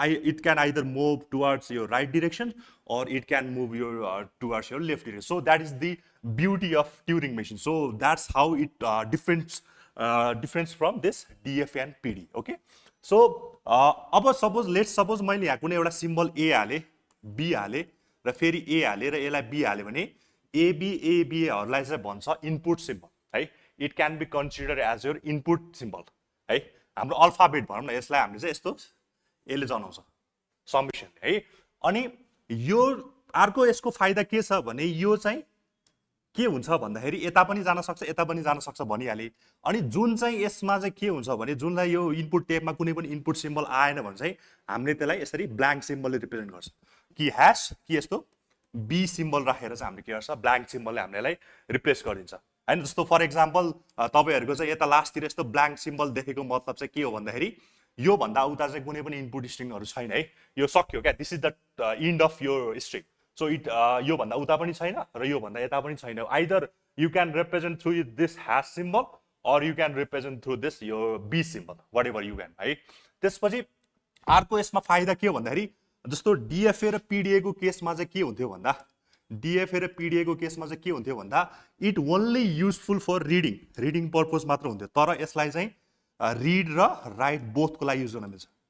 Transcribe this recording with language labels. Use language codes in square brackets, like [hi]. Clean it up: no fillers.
[en] It can either move towards your right direction or it can move your towards your left direction. So that is the beauty of Turing machine. So that's how it difference from this DF and PD. Okay. So [ne] अब [en] let's suppose [ne] मैले यहाँ कुनै एउटा symbol A हाले, B हाले र फेरि A हाले र यसलाई B हाले भने ABA हरूलाई चाहिँ भन्छ इनपुट सिम्बल है. [en] It can be consider as your input symbol है. [ne] हाम्रो अल्फाबेट भनौँ न यसलाई हामीले चाहिँ यस्तो यसले जनाउँछ समिसन है. अनि यो अर्को यसको फाइदा के छ भने यो चाहिँ के हुन्छ भन्दाखेरि यता पनि जान सक्छ यता पनि जान सक्छ भनिहालेँ. अनि जुन चाहिँ यसमा चाहिँ के हुन्छ भने जुनलाई यो इनपुट टेपमा कुनै पनि इनपुट सिम्बल आएन भने चाहिँ हामीले त्यसलाई यसरी ब्ल्याङ्क सिम्बलले रिप्रेजेन्ट गर्छ कि ह्यास कि यस्तो बी सिम्बल राखेर चाहिँ हामीले के गर्छ ब्ल्याङ्क सिम्बलले हामीलाई रिप्लेस गरिदिन्छ होइन. जस्तो फर इक्जाम्पल तपाईँहरूको चाहिँ यता लास्टतिर यस्तो ब्ल्याङ्क सिम्बल देखेको मतलब चाहिँ के हो भन्दाखेरि यो भन्दा उता चाहिँ कुनै पनि इनपुट स्ट्रिङहरू छैन है. यो सक्यो क्या. [en] This is the end of your string. So it [ne] यो भन्दा उता पनि छैन र यो भन्दा यता पनि छैन. [en] Either you can represent through this hash symbol or you can represent through this यो B symbol whatever you can है. [ne] त्यसपछि अर्को यसमा फाइदा के हो भन्दाखेरि जस्तो डिएफए र पिडिएको केसमा चाहिँ के हुन्थ्यो भन्दा डिएफए र पिडिएको केसमा चाहिँ के हुन्थ्यो भन्दा [en] it only useful for reading purpose [ne] मात्र हुन्थ्यो. तर यसलाई चाहिँ रिड र राइट बोथको लागि युज गर्न मिल्छ.